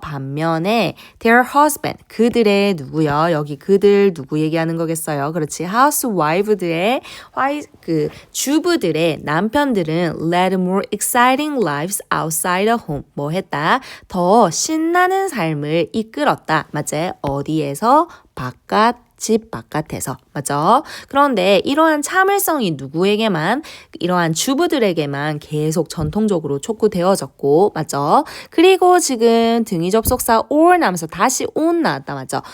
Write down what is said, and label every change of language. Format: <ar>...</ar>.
<ko>반면에</ko> <en>their husband</en> <ko>그들의 누구요? 여기 그들 누구 얘기하는 거겠어요? 그렇지. housewive들의 주부들의 남편들은</ko> <en>led more exciting lives outside the home.</en> <ko>뭐 했다? 더 신나는 삶을 이끌었다. 맞지? 어디에서? 집 바깥에서. 맞죠? 그런데 이러한 참을성이 누구에게만 이러한 주부들에게만 계속 전통적으로 촉구되어졌고 맞죠? 그리고 지금 등위 접속사 or 나면서 다시 on 나왔다 맞죠?</ko>